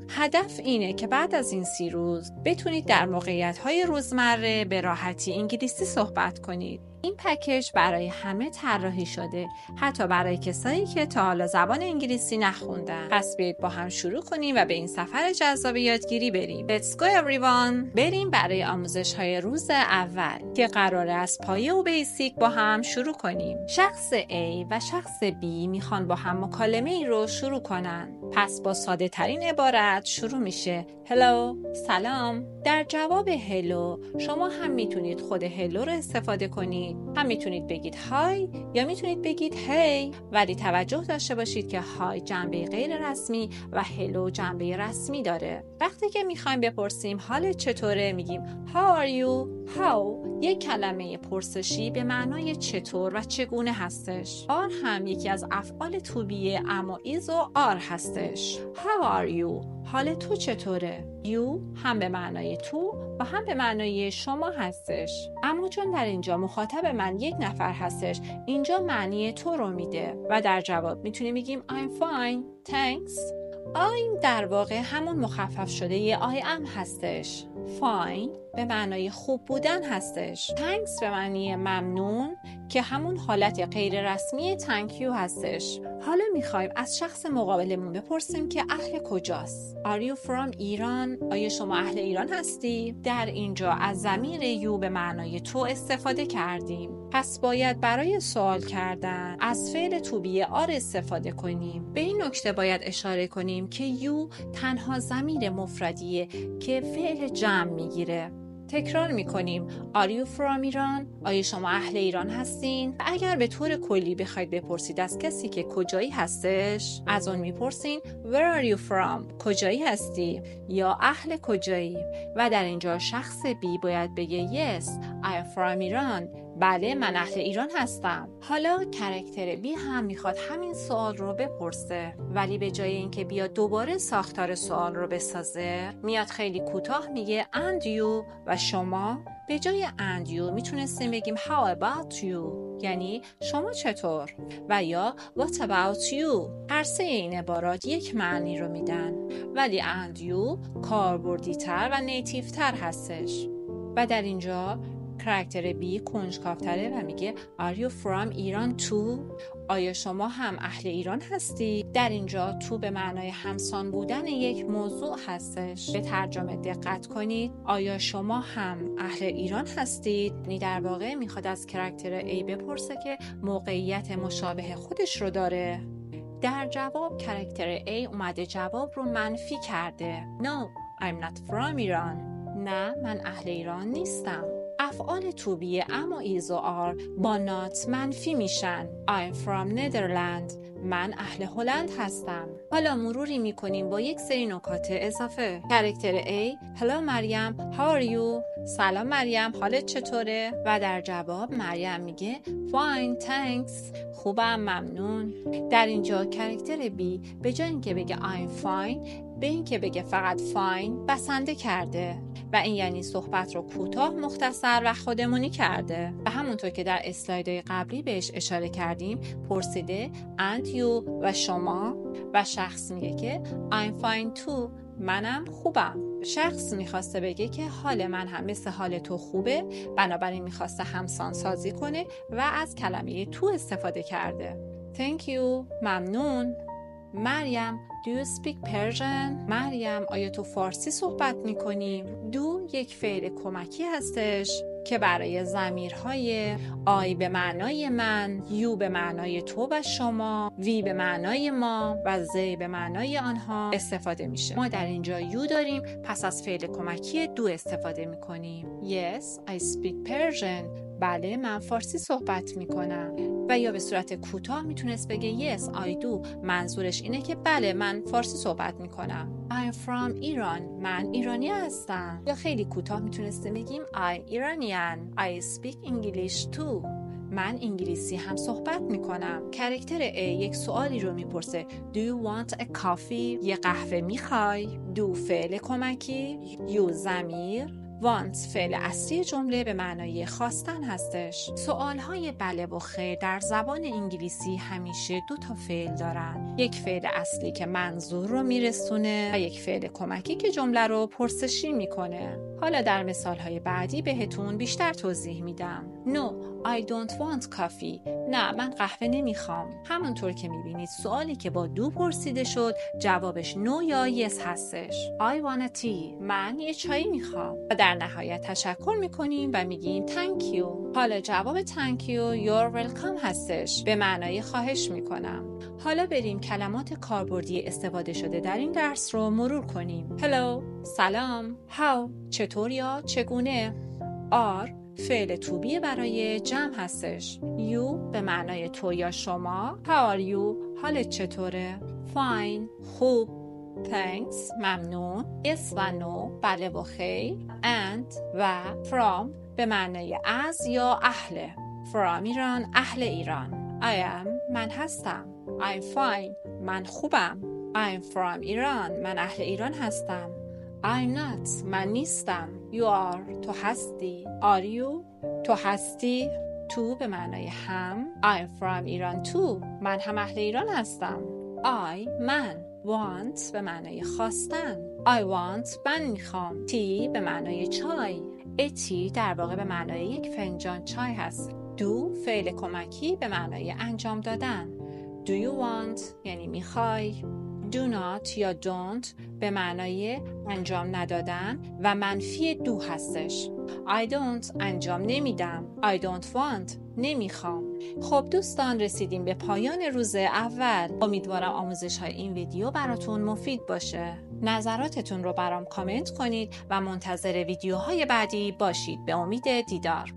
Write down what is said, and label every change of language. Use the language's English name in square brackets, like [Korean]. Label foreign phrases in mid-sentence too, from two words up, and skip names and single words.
[Persian] هدف اینه که بعد از این 30 روز بتونید در موقعیت‌های روزمره به راحتی انگلیسی صحبت کنید. این پکیج برای همه طراحی شده، حتی برای کسایی که تا حالا زبان انگلیسی نخوندن. پس بیایید با هم شروع کنیم و به این سفر جذاب یادگیری بریم. [English] Let's go everyone! [Persian] بریم برای آموزش‌های روز اول که قراره از پایه و بیسیک با هم شروع کنیم. شخص A و شخص B میخوان با هم مکالمه ای رو شروع کنن. پس با ساده ترین عبارت شروع میشه. هلو، سلام. در جواب هلو شما هم میتونید خود هلو رو استفاده کنید، هم میتونید بگید های یا میتونید بگید هی، ولی توجه داشته باشید که های جنبه غیر رسمی و هلو جنبه رسمی داره. وقتی که میخوایم بپرسیم حالت چطوره میگیم [English] how are you. [Persian] how یک کلمه پرسشی به معنای چطور و چگونه هستش. are هم یکی از افعال [English] to be [Persian] اما is و are هستش. [English] how are you [Persian] حال تو چطوره؟ you هم به معنای تو و هم به معنای شما هستش، اما چون در اینجا مخاطب من یک نفر هستش، اینجا معنی تو رو میده و در جواب میتونیم بگیم [English] I'm fine, thanks. [Persian] I'm در واقع همون مخفف شده ی [English] I am [Persian] هستش. fine به معنای خوب بودن هستش. thanks به معنی ممنون که همون حالت غیر رسمی [English] thank you [Persian] هستش. حالا میخوایم از شخص مقابلمون بپرسیم که اهل کجاست. [English] Are you from ایران؟ [Persian] آیا شما اهل ایران هستی؟ در اینجا از ضمیر you به معنای تو استفاده کردیم. پس باید برای سوال کردن از فعل [English] to be are [Persian] استفاده کنیم. به این نکته باید اشاره کنیم که you تنها ضمیر مفردیه که فعل جمع میگیره. تکرار میکنیم [English] Are you from ایران؟ [Persian] آیا شما اهل ایران هستین؟ و اگر به طور کلی بخواید بپرسید از کسی که کجایی هستش، از اون میپرسین [English] Where are you from؟ [Persian] کجایی هستی؟ یا اهل کجایی؟ و در اینجا شخص B باید بگه [English] Yes, I am from ایران. [Persian] بله، من اهل ایران هستم. حالا کرکتر B هم میخواد همین سوال رو بپرسه، ولی به جای اینکه بیاد دوباره ساختار سوال رو بسازه، میاد خیلی کوتاه میگه [English] and you [Persian] و شما. به جای [English] and you [Persian] میتونستیم بگیم [English] how about you، [Persian] یعنی شما چطور، و یا [English] what about you. [Persian] هر سه این عبارات یک معنی رو میدن، ولی [English] and you [Persian] کاربردی تر و نیتیو تر هستش. و در اینجا کرکتر B کنجکاوتره و میگه [English] Are you from ایران too؟ [Persian] آیا شما هم اهل ایران هستی؟ در اینجا تو به معنای همسان بودن یک موضوع هستش. به ترجمه دقت کنید. آیا شما هم اهل ایران هستید؟ یعنی در واقع میخواد از کرکتر A بپرسه که موقعیت مشابه خودش رو داره. در جواب کرکتر A اومده جواب رو منفی کرده. [English] No, I'm not from ایران. [Persian] نه، من اهل ایران نیستم. افعال [English] to be [Persian] اما is و are با not منفی میشن. [English] I'm from Netherlands. [Persian] من اهل هلند هستم. حالا مروری میکنیم با یک سری نکات اضافه. [English] کرکتر A Hello مریم, how are you؟ [Persian] سلام مریم, حالت چطوره؟ و در جواب مریم میگه [English] Fine, thanks. [Persian] خوبم, ممنون. در اینجا کرکتر B به جای اینکه بگه [English] I'm fine، [Persian] به این که بگه فقط fine بسنده کرده و این یعنی صحبت رو کوتاه، مختصر و خودمونی کرده. و همونطور که در اسلایدهای قبلی بهش اشاره کردیم، پرسیده [English] and you [Persian] و شما، و شخص میگه که [English] I'm fine too، [Persian] منم خوبم. شخص میخواسته بگه که حال من هم مثل حال تو خوبه، بنابراین میخواسته همسان سازی کنه و از کلمه تو استفاده کرده. [English] Thank you، [Persian] ممنون. مریم [English] Do you speak Persian؟ [Persian] مریم آیا تو فارسی صحبت میکنی؟ Do یک فعل کمکی هستش که برای ضمیرهای I به معنای من، you به معنای تو و شما، we به معنای ما و they به معنای آنها استفاده میشه. ما در اینجا you داریم، پس از فعل کمکی do استفاده میکنیم. [English] Yes, I speak Persian. [Persian] بله من فارسی صحبت میکنم. و یا به صورت کوتاه میتونست بگه [English] Yes I do. [Persian] منظورش اینه که بله من فارسی صحبت میکنم. [English] I'm from Iran. [Persian] من ایرانی هستم. یا خیلی کوتاه میتونستیم بگیم [English] I'm Iranian. I speak English too. [Persian] من انگلیسی هم صحبت میکنم. کرکتر A یک سوالی رو میپرسه. [English] Do you want a coffee؟ [Persian] یه قهوه میخوای؟ Do فعل کمکی. You ضمیر. want فعل اصلی جمله به معنای خواستن هستش. سوالهای بله و خیر در زبان انگلیسی همیشه 2 تا فعل دارن. یک فعل اصلی که منظور رو میرسونه و یک فعل کمکی که جمله رو پرسشی میکنه. حالا در مثالهای بعدی بهتون بیشتر توضیح میدم. [English] No, I don't want coffee. [Persian] نه من قهوه نمیخوام. همونطور که میبینید سوالی که با دو پرسیده شد جوابش no یا yes هستش. [English] I want a tea. [Persian] من یه چایی میخوام. و در نهایت تشکر میکنیم و میگیم [English] thank you. [Persian] حالا جواب [English] thank you you're welcome [Persian] هستش. به معنای خواهش میکنم. حالا بریم کلمات کاربردی استفاده شده در این درس رو مرور کنیم. Hello. سلام. How. چطور یا چگونه. Are فعل توبی برای جمع هستش. You به معنای تو یا شما. [English] How are you؟ [Persian] حالت چطوره؟ Fine خوب. Thanks ممنون. Yes و no بله و خیر. And و from به معنای از یا اهل. From ایران اهل ایران. [English] I am [Persian] من هستم. [English] I'm fine [Persian] من خوبم. [English] I'm from ایران [Persian] من اهل ایران هستم. [English] I'm not [Persian] من نیستم. [English] You are [Persian] تو هستی. [English] Are you [Persian] تو هستی. تو به معنای هم. [English] I'm from ایران too [Persian] من هم اهل ایران هستم. I من. Want به معنای خواستن. [English] I want [Persian] من میخوام. Tea به معنای چای. [English] A tea [Persian] در واقع به معنای یک فنجان چای هست. Do فعل کمکی به معنای انجام دادن. [English] Do you want [Persian] یعنی میخوای. [English] Do not [Persian] یا don't به معنای انجام ندادن و منفی do هستش. [English] I don't [Persian] انجام نمیدم. [English] I don't want [Persian] نمیخوام. خب دوستان رسیدیم به پایان روز اول. امیدوارم آموزش های این ویدیو براتون مفید باشه. نظراتتون رو برام کامنت کنید و منتظر ویدیوهای بعدی باشید. به امید دیدار.